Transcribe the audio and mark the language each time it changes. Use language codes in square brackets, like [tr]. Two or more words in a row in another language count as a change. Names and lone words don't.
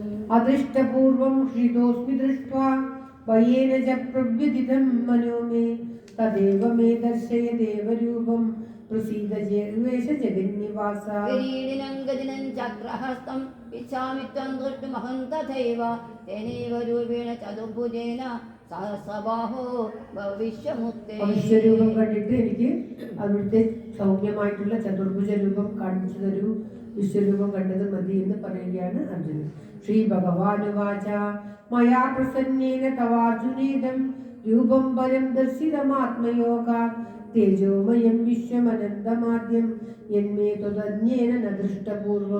[sa] अदृष्टपूर्वं हृतोऽस्मि दृष्ट्वा भयेन च प्रव्यथितं मनो मे तदेव मे दर्शय देवरूपं प्रसीद जेर्वेश जगन्निवास. किरीटिनं गदिनं चक्रहस्तम् इच्छामि त्वं द्रष्टुमहं तथैव तेनैव रूपेण चतुर्भुजेन सहस्रबाहो ഭവിഷ്യമുക്തേ. [ml] വിശ്വരൂപം കണ്ടിട്ട് എനിക്ക് അവിടുത്തെ സൗമ്യമായിട്ടുള്ള ചതുർഭുജ രൂപം കാണിച്ചു തരൂ, വിശ്വരൂപം കണ്ടത് മതി എന്ന് പറയുകയാണ് അർജുനൻ. [sa] ശ്രീ ഭഗവാനുവാച മയാ പ്രസന്നേന തവാർജുനേദം രൂപം പരം ദർശിതമാത്മയോഗാ തേജോമയം വിശ്വമനന്തമാദ്യം യന്മേ ത്വദന്യേന ന ദൃഷ്ടപൂർവം.